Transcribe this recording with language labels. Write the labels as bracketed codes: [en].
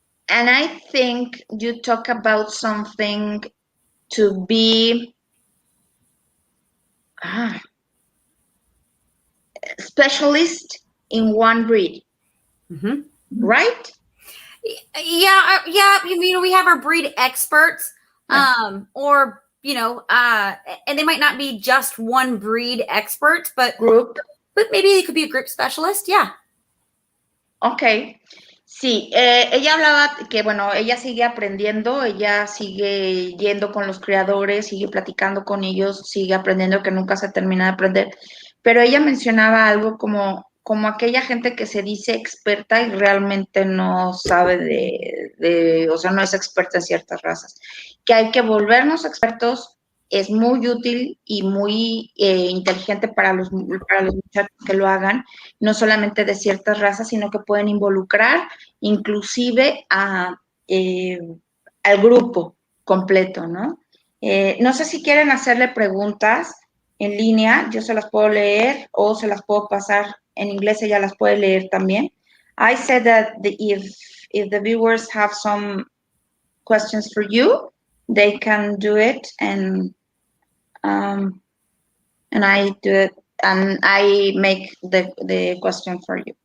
[en] And I think you talk about something to be specialist in one breed, Mm-hmm. right? Yeah. We have our breed experts, or and they might not be just one breed expert, but maybe they could be a group specialist. Yeah. Okay. [es] Sí, ella hablaba que, bueno, ella sigue aprendiendo, ella sigue yendo con los criadores, sigue platicando con ellos, sigue aprendiendo, que nunca se termina de aprender, pero ella mencionaba algo como aquella gente que se dice experta y realmente no sabe o sea, no es experta en ciertas razas, que hay que volvernos expertos. Es muy útil y muy inteligente para los muchachos que lo hagan, no solamente de ciertas razas, sino que pueden involucrar inclusive al grupo completo, ¿no? No sé si quieren hacerle preguntas en línea, yo se las puedo leer o se las puedo pasar en inglés, ella las puede leer también. [en] I said that if the viewers have some questions for you, they can do it, and I do it, and I make the question for you.